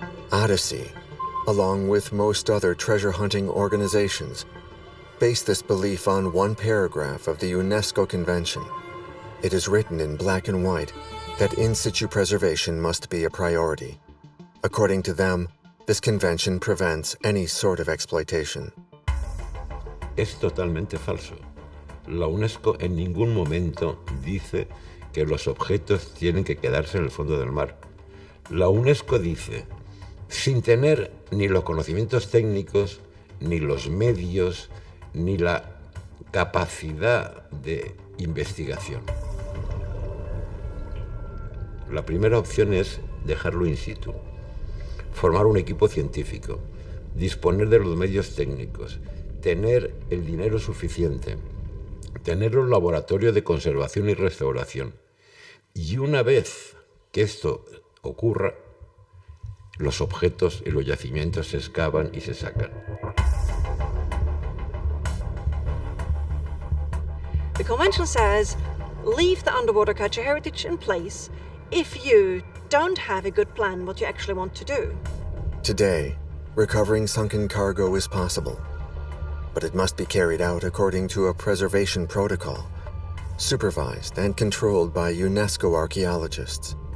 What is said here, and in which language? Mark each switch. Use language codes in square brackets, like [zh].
[en] Odyssey, along with most other treasure hunting organizations, base this belief on one paragraph of the UNESCO Convention. It is written in black and white that in situ preservation must be a priority. According to them, this convention prevents any sort of exploitation. [es] Es totalmente falso. La UNESCO en ningún momento dice que los objetos tienen que quedarse en el fondo del mar. La UNESCO dice, sin tener ni los conocimientos técnicos, ni los medios, ni la capacidad de investigación. La primera opción es dejarlo in situ, formar un equipo científico, disponer de los medios técnicos, tener el dinero suficiente, tener un laboratorio de conservación y restauración. Y una vez que esto ocurra, los objetos y los yacimientos se excavan y se sacan. [en] The convention says, leave the underwater culture heritage in place if you don't have a good plan what you actually want to do. Today, recovering sunken cargo is possible, but it must be carried out according to a preservation protocol, supervised and controlled by UNESCO archaeologists.